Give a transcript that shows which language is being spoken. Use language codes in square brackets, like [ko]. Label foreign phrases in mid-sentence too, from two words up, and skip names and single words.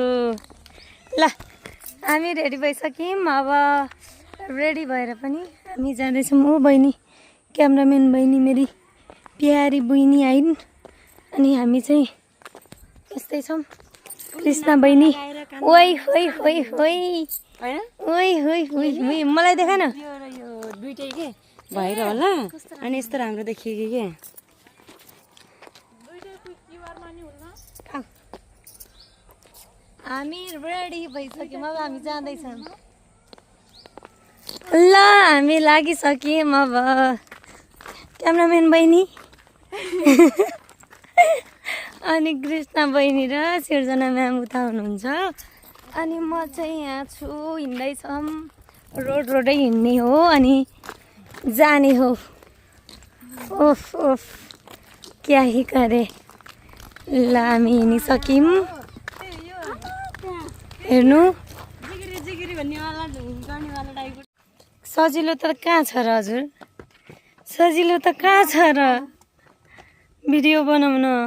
[ne] ल हामी रेडी भइसक्यौँ। अब रेडी भएर पनि हामी जाँदैछौँ। ओ बहिनी, क्यामराम्यान बहिनी, मेरी प्यारी बहिनी आइन्। अनि हामी चाहिँ यस्तै छौँ कृष्ण बहिनी ओइ होइ होइ होइ होइन ओइ होइ होइ होइ मलाई देखा न यो र यो दुइटै के भएर होला अनि यस्तो राम्रो देखियो के हामी रेडी भइसक्यौँ अब हामी जाँदैछौँ ल हामी लागिसक्यौँ अब क्यामराम्यान बहिनी अनि कृष्ण बहिनी र सिर्जना म्याम उता हुनुहुन्छ अनि म चाहिँ यहाँ छु हिँड्दैछौँ रोडै हिँड्ने हो अनि जाने हो ओफ ओफ [hi] क्या ही करे [ne] ल हामी हिँडिसक्यौँ हेर्नु सजिलो त कहाँ छ र हजुर सजिलो त कहाँ छ र भिडियो बनाउन